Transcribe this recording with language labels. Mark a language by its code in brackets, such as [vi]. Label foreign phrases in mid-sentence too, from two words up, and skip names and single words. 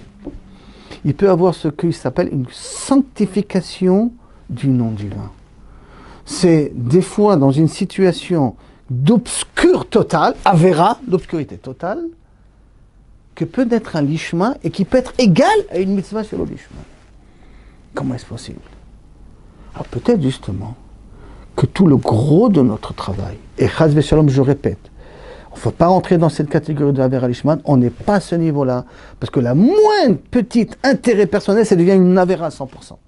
[fr] Il peut y avoir ce qui s'appelle une sanctification du nom divin. C'est des fois dans une situation d'obscur total, Avera, d'obscurité totale, que peut être un lishma et qui peut être égal à une [he] מצוה שלא לשמה. [fr] Comment est-ce possible? Alors peut-être justement que tout le gros de notre travail, et [he] חס ושלום, [fr] je répète, il ne faut pas rentrer dans cette catégorie de [he] עבירה לשמה, [fr] on n'est pas à ce niveau-là, parce que la moindre petite intérêt personnel, ça devient une Avera à 100%.